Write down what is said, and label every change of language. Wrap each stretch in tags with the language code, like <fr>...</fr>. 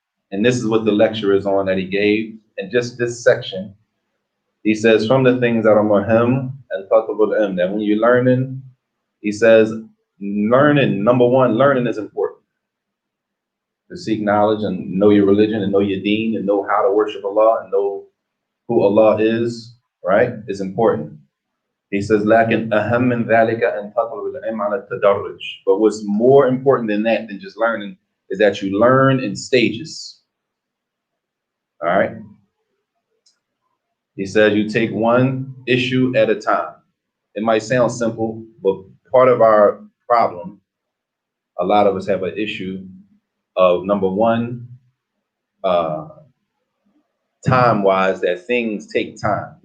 <en>And this is what the lecture is on that he gave. And just this section, he says, from the things that are muhim and</en> <ar>fatabul ilm,</ar> <en>that when you're learning, he says, learning, number one, learning is important. To seek knowledge and know your religion and know your deen and know how to worship Allah and know who Allah is, right, is important.</en> <ar>He says, لكن أهم من ذلك أن تطلب العلم على التدرج.</ar> <en>But what's more important than that, than just learning, is that you learn in stages. All right. He says you take one issue at a time. It might sound simple, but part of our problem, a lot of us have an issue of, number one, time-wise, that things take time.</en>